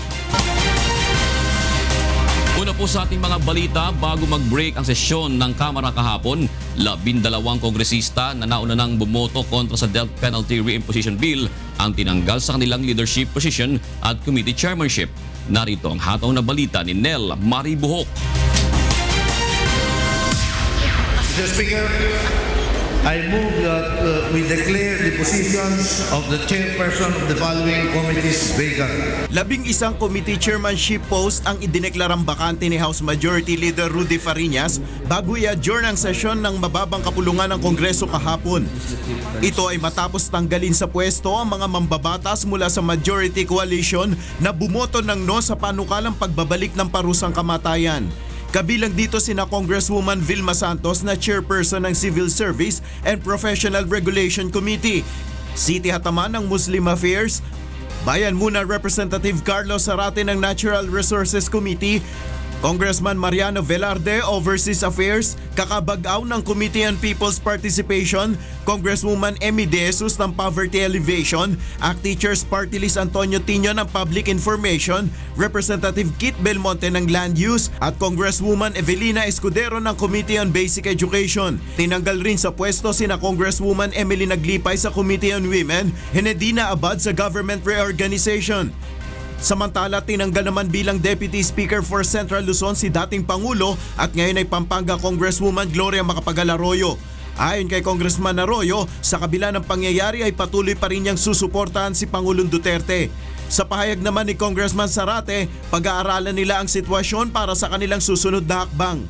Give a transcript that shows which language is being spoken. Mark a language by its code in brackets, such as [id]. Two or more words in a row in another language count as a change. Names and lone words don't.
[tl] Una po sa ating mga balita, bago mag-break ang sesyon ng Kamara kahapon, 12 kongresista na nauna nang bumoto kontra sa Death Penalty Reimposition Bill ang tinanggal sa kanilang [en] leadership position [tl] at [en] committee chairmanship. [tl] Narito ang hataw na balita ni Nel Maribuhok. [en] Mr. Speaker, I move that we declare the positions of the chairperson of the following committees vacant. [tl] 11 [en] committee chairmanship post [tl] ang idineklarang bakante ni House Majority Leader Rudy Fariñas bago i-adjourn ang sesyon ng mababang kapulungan ng Kongreso kahapon. Ito ay matapos tanggalin sa pwesto ang mga mambabatas mula sa Majority Coalition na bumoto ng no sa panukalang pagbabalik ng parusang kamatayan. Kabilang dito sina Congresswoman Vilma Santos na chairperson ng Civil Service and Professional Regulation Committee, City Hataman ng Muslim Affairs, Bayan Muna Representative Carlos Zarate ng Natural Resources Committee, Congressman Mariano Velarde, Overseas Affairs, kakabag-aw ng Committee on People's Participation, Congresswoman Emmy De Jesus ng Poverty Alleviation, ACT Teachers Party List Antonio Tino ng Public Information, Representative Kit Belmonte ng Land Use, at Congresswoman Evelina Escudero ng Committee on Basic Education. Tinanggal rin sa pwesto sina Congresswoman Emily Naglipay sa Committee on Women, Henedina Abad sa Government Reorganization. Samantala, tinanggal naman bilang Deputy Speaker for Central Luzon si dating Pangulo at ngayon ay Pampanga Congresswoman Gloria Macapagal Arroyo. Ayon kay Congressman Arroyo, sa kabila ng pangyayari ay patuloy pa rin niyang susuportahan si Pangulong Duterte. Sa pahayag naman ni Congressman Zarate, pag-aaralan nila ang sitwasyon para sa kanilang susunod na hakbang.